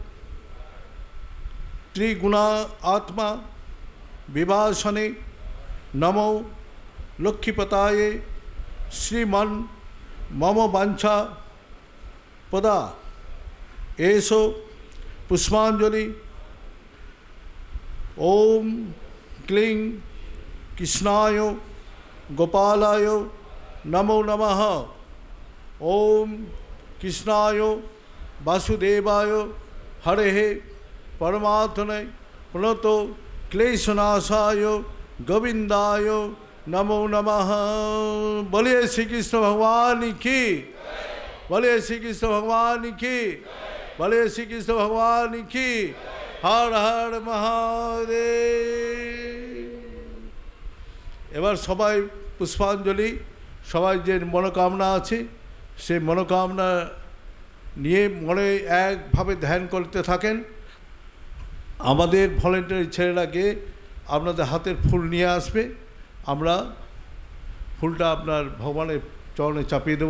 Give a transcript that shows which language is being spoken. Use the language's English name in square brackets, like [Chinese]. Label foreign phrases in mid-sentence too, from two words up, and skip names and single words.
[Sanskrit] ত্রিগুণা আত্মা বিভাসনে নমো লক্ষ্মীপতায় শ্রীমন মম বাঞ্ছা পদা। [Bangla] এসো পুষ্পাঞ্জলি। [Sanskrit] ওম ক্লিং কৃষ্ণায় গোপালায় নমো নমঃ। ওম কৃষ্ণায় বাসুদেবায় হরে परमात्मने प्रणतो क्लेशनाशाय गोविंदाय नमो नमः। [Hindi] बोलिए श्री कृष्ण भगवान की, बोलिए श्री कृष्ण भगवान की, बोलिए श्री कृष्ण भगवान की। हर हर महादेव। [Bangla] এবার সবাই পুষ্পাঞ্জলি, সবাই যে মনোকামনা আছে সেই মনোকামনা নিয়ে মনে একভাবে ধ্যান করতে থাকেন। আমাদের ভলেন্টারি ছেলেরা গিয়ে আপনাদের হাতের ফুল নিয়ে আসবে, আমরা ফুলটা আপনার ভগবানের চরণে চাপিয়ে দেব।